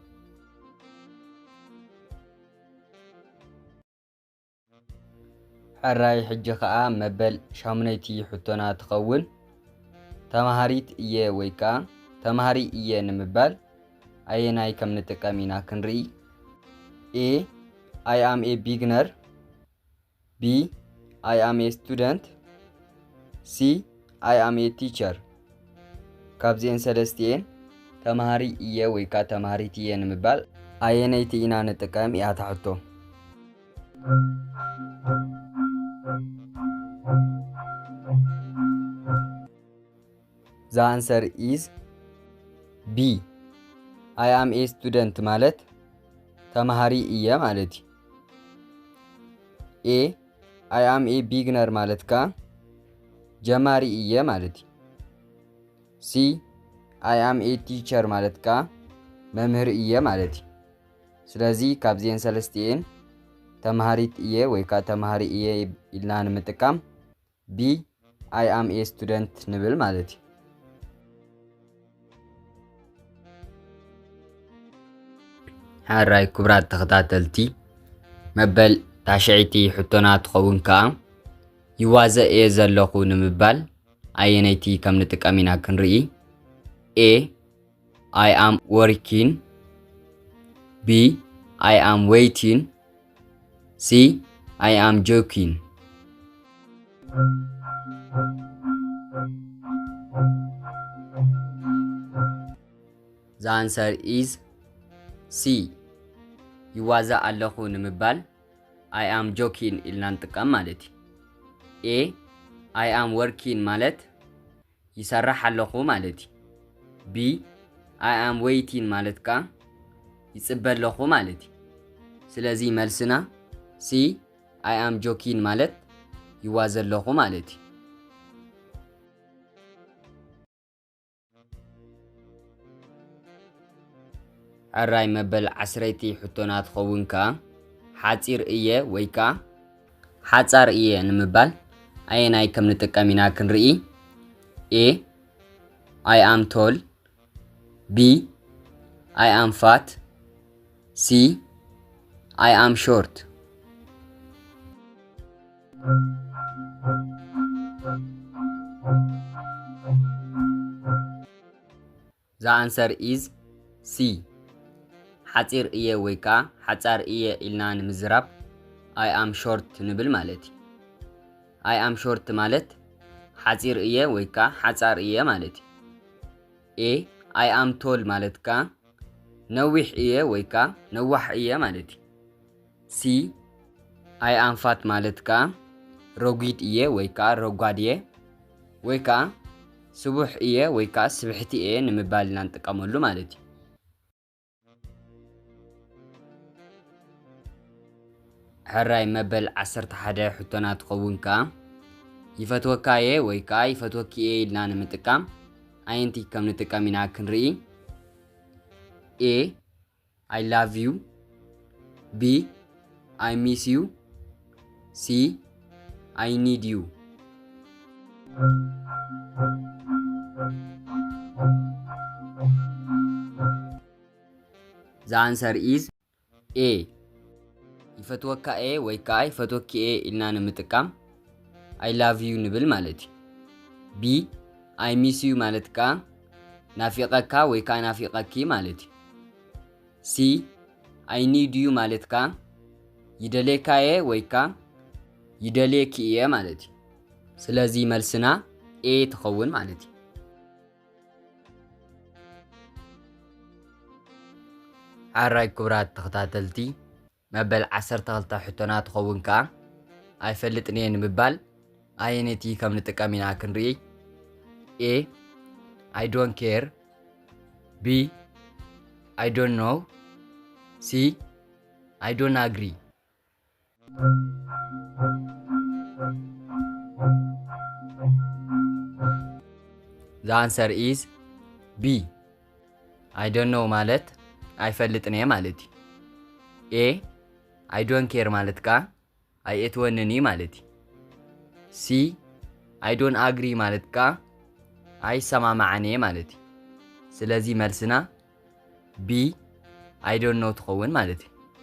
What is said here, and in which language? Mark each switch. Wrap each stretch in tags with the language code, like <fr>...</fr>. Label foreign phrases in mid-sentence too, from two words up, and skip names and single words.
<ti>ሕራይ ሕጂ ኸኣ መበል ሻሙነይቲ ሕቶና ትኸውን ተማሃሪት እየ ወይካ ተማሃሪ እየ ንምባል ኣየናይ ከም ንጥቀም ኢና ክንርኢ</ti> <en>A I am a beginner B I am a student C I am a teacher</en> <ti>ካብዚአን ሰለስቲአን ተማሃሪ እየ ወይካ ተማሃሪት እየ ንምባል ኣየነይቲ ኢና ንጥቀም እያ ትሕቶ</ti> <en>The answer is B I am a student</en> <ti>ማለት ተማሃሪ እየ ማለት</ti> <en>A I am a beginner</en> <ti>ማለት ካ ጀማሪ እየ ማለት</ti> <en>C I am a teacher</en> <ti>ማለት ካ መምህር እየ ማለት ስለዚ ካብዚአን ሰለስቲአን ተማሃሪት እየ ወይ ካ ተማሃሪ እየ ኢልና ንምጥቃም</ti> <en>B I am a student</en> <ti>ንብል ማለት እዩ ሓራይ ክብራት ተኸታተልቲ መበል ታሽዒቲ ሕቶና ትኸውን ከዓ ይዋዘ እየ ዘለኹ ንምባል ኣየነይቲ ከም ንጥቀም ኢና ክንርኢ</ti> <en>A I am working B I am waiting C I am joking The answer is C</en> <ti>ይዋዛ ኣለኹ ንምባል</ti> <en>I am joking ኢልና</en> <ti>ንጥቀም ማለት እዩ</ti> <en>A I am working</en> <ti>ማለት ይሰርሕ ኣለኹ ማለት እዩ</ti> <en>B I am waiting</en> <ti>ማለት ካ ይጽበ ኣለኹ ማለት እዩ ስለዚ መልስና</ti> <en>C I am joking</en> <ti>ማለት ይዋዘ ኣለኹ ማለት እዩ ኣራይ መበል 10ቲ ሕቶና ትኸውን ከዓ ሓፂር እየ ወይ ከዓ ሓፃር እየ ንምባል ኣየናይ ከም ንጥቀም ኢና ክንርኢ</ti> <en>A I am tall B I am fat C I am short The answer is C</en> <ti>ሓፂር እየ ወይ ከዓ ሓፃር እየ ኢልና ንምዝራብ</ti> <en>I am short</en> <ti>ንብል ማለት እዩ</ti> <en>I am short</en> <ti>ማለት ሓፂር እየ ወይ ከዓ ሓፃር እየ ማለት እዩ</ti> <en>A I am tall</en> <ti>ማለት ከዓ ነዊሕ እየ ወይ ከዓ ነዋሕ እየ ማለት እዩ</ti> <en>C I am fat</en> <ti>ማለት ከዓ ረጒድ እየ ወይ ከዓ ረጓድ እየ ወይ ከዓ ስቡሕ እየ ወይ ከዓ ስብሕቲ እየ ንምባል ኢና ንጥቀመሉ ማለት እዩ ሕራይ መበል 11 ሕቶና ትኸውን ከዓ ይፈትወካ እየ ወይ ከዓ ይፈትወኪ እየ ኢልና ንምጥቃም ኣየንቲ ከም ንጥቀም ኢና ክንርኢ</ti> <en>A I love you B I miss you C I need you The answer is A</en> <ti>ይፈትወካ እየ ወይ ከዓ ይፈትወኪ እየ ኢልና ንምጥቃም</ti> <en>I love you</en> <ti>ንብል ማለት እዩ</ti> <en>B I miss you</en> <ti>ማለት ከዓ ናፊቐካ ወይ ከዓ ናፊቐኪ ማለት እዩ</ti> <en>C I need you</en> <ti>ማለት ከዓ ይደልየካ እየ ወይ ከዓ ይደልየኪ እየ ማለት እዩ ስለዚ መልስና A ትኸውን ማለት እዩ ሓራይ ክብራት ተኸታተልቲ መበል 12 ሕቶና ትኸውን ከዓ ኣይፈልጥን እየ ንምባል ኣየነይቲ ከም ንጥቀም ኢና ክንርኢ</ti> <en>A I don't care B I don't know C I don't agree The answer is B I don't know</en> <ti>ማለት ኣይፈልጥን እየ ማለት እዩ</ti> <en>A I don't care</en> <ti>ማለት ከዓ ኣይእትወንኒ ማለት እዩ</ti> <en>C I don't agree</en> <ti>ማለት ከዓ ኣይሰማማዓን እየ ማለት እዩ ስለዚ መልስና</ti> <en>B I don't know</en> <ti>ትኸውን ማለት እዩ</ti>